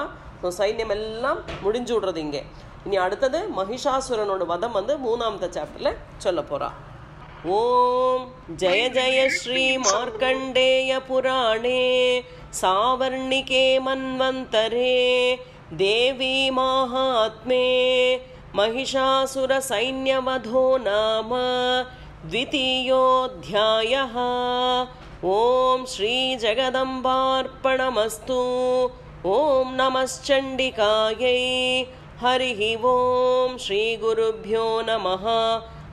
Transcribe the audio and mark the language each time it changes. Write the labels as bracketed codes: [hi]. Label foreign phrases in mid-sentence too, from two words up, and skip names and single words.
[ta] ஸோ சைன்யம் எல்லாம் முடிஞ்சு விடுறது இங்கே. இனி அடுத்தது மகிஷாசுரனோட வதம் வந்து 3ஆவது சாப்டரில் சொல்ல போகிறா. [sa] ओम् जय जय श्री मार्कण्डेय पुराणे सावर्णिके मन्वन्तरे देवी माहात्म्ये महिषासुर सैन्यवधो नाम द्वितीयोऽध्यायः. ओम श्री जगदम्बार्पणमस्तु. ओम नमश्चण्डिकायै. हरिः ओम श्री गुरुभ्यो नमः.